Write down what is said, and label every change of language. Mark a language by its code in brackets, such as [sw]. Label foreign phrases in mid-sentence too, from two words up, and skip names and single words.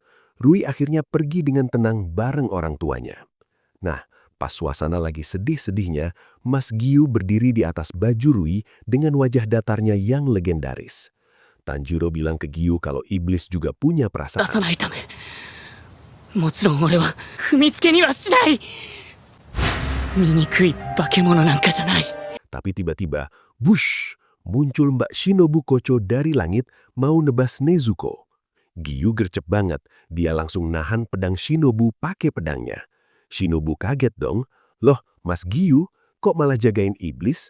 [id] Rui akhirnya pergi dengan tenang bareng orang tuanya. Nah, pas suasana lagi sedih-sedihnya, Mas Giyu berdiri di atas baju Rui dengan wajah datarnya yang legendaris. Tanjiro bilang ke Giyu kalau iblis juga punya perasaan. [ja] もちろん俺は踏みつけにはしない。醜い化け物なんかじゃない。 [id] Tapi tiba-tiba, bush, muncul Mbak Shinobu Kocho dari langit mau nebas Nezuko. Giyu gercep banget, dia langsung nahan pedang Shinobu pakai pedangnya. Shinobu kaget dong, loh Mas Giyu, kok malah jagain iblis?